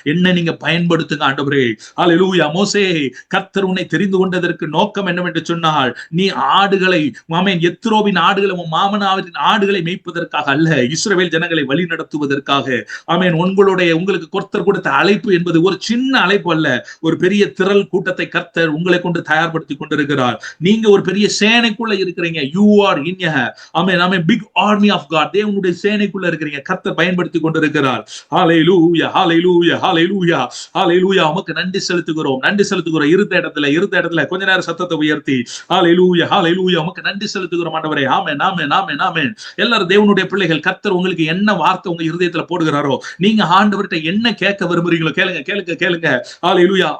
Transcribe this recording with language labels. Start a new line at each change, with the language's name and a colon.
Tamil: என்ன நீங்க பயன்படுத்துங்க ஆண்டவரே. அல்லேலூயா. மோசே, கர்த்தர் உன்னை தெரிந்து கொண்டதற்கு நோக்கம் என்னவென்று சொன்னால், நீ ஆடுகளை, ஆமென், எத்ரோவின் ஆடுகளை, உன் மாமனாரின் ஆடுகளை மேய்ப்பதற்காக அல்ல, இஸ்ரவேல் ஜனங்களை வழி நடத்துவதற்காக. ஆமென். உங்களுக்கு கர்த்தர் கொடுத்த அழைப்பு என்பது ஒரு சின்ன அழைப்பு அல்ல, ஒரு பெரிய திரள் கூட்டத்தை கர்த்தர் உங்களை கொண்டு தயார்படுத்தி கொண்டிருக்கிறார். நீங்க ஒரு பெரிய சேனைக்குள்ள இருக்கிறீங்க.
English: You are in a big army of God.
Tamil: தேவனுடைய சேனைக்குள்ள இருக்கிறீங்க, கர்த்தர் பயன்படுத்தி கொண்டிருக்கிறார். ஹalleluya, hallelujah, hallelujah, hallelujah. உமக்கு நன்றி செலுத்துகிறோம், நன்றி செலுத்துகிறோம். இருந்த இடத்துல கொஞ்ச நேரம் சத்தத்தை உயர்த்தி ஹalleluya, hallelujah, உமக்கு நன்றி செலுத்துகிறோம் ஆண்டவரே. ஆமென், ஆமென், ஆமென், ஆமென். எல்லாரும் தேவனுடைய பிள்ளைகள், கர்த்தர் உங்களுக்கு என்ன வார்த்தை உங்க இருதயத்துல போடுகிறாரோ, நீங்க ஆண்டவர்கிட்ட என்ன கேட்க விரும்புறீங்களோ கேளுங்க, கேளுங்க, கேளுங்க. ஹalleluya.